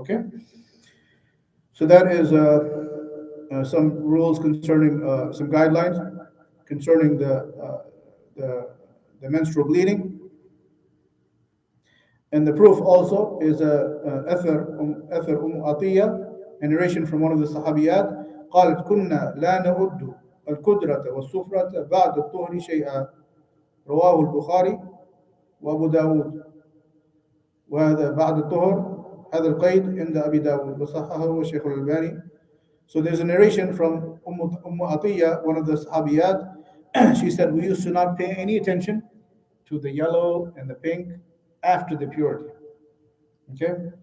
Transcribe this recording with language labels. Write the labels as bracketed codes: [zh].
[en] Okay, so that is some rules concerning some guidelines concerning the menstrual bleeding. And the proof also is أثر عطية, a narration from one of the Sahabiyat. [ar] قالت كنا لا نعد القدرة والصفرة بعد الطهر شيئا رواه البخاري وأبو داود. وهذا بعد الطهر هذا القيد عند أبي داود وصححه الشيخ الألباني. [en] So there's a narration from Atiyya, one of the Sahabiyat. She said, we used to not pay any attention to the yellow and the pink after the purity. Okay?